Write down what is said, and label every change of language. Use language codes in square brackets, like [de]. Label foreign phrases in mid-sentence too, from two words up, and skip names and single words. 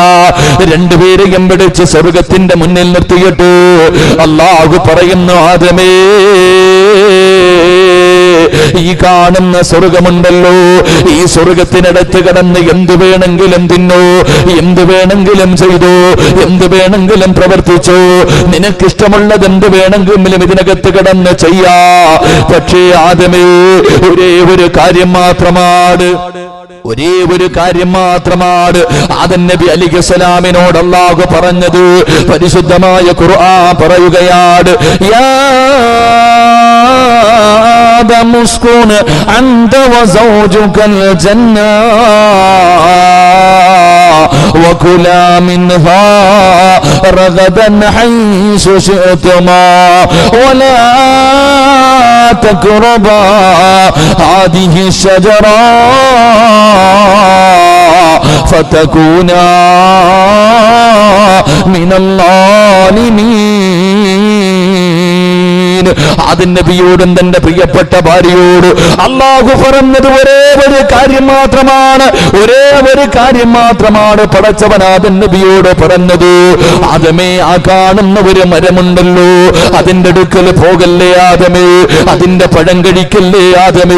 [ml] രണ്ടുപേരെയും വിളിച്ച് സ്വർഗ്ഗത്തിന്റെ മുന്നിൽ നിർത്തിയിട്ട് അല്ലാഹു പറയുന്നു, ആദമേ, ഈ കാണുന്ന സ്വർഗമുണ്ടല്ലോ, ഈ സ്വർഗത്തിനടുത്ത് കിടന്ന് എന്തു വേണമെങ്കിലും തിന്നോ, എന്തു വേണമെങ്കിലും ചെയ്തോ, എന്തു വേണമെങ്കിലും പ്രവർത്തിച്ചോ, നിനക്കിഷ്ടമുള്ളത് എന്ത് വേണമെങ്കിലും ഇതിനകത്ത് കിടന്ന് ചെയ്യാ. പക്ഷേ ആദമേ, ഒരേ ഒരു കാര്യം മാത്രമാണ്, ഒരേ ഒരു കാര്യം മാത്രമാണ് ആദം നബി അലൈഹിസ്സലാമിനോട് അല്ലാഹു പറഞ്ഞത്. പരിശുദ്ധമായ ഖുർആൻ പറയുകയാണ്, [ar] യാ آدم اسكن أنت وزوجك الجنة وكلا منها رغدا حيث شئتما ولا تقربا هذه الشجرة فتكونا من الظالمين. [ml] ആദം നബിയോടും തന്റെ പ്രിയപ്പെട്ട ഭാര്യയോട് അല്ലാഹു പറഞ്ഞത് ഒരേ ഒരു കാര്യം മാത്രമാണ്, ഒരേ ഒരു കാര്യം മാത്രമാണ് പടച്ചവൻ ആദം നബിയോട് പറഞ്ഞത്. ആദമേ, ആ കാണുന്ന ഒരു മരമുണ്ടല്ലോ, അതിന്റെ അടുക്കൽ പോകല്ലേ ആദമേ, അതിന്റെ പഴം കഴിക്കല്ലേ ആദമേ.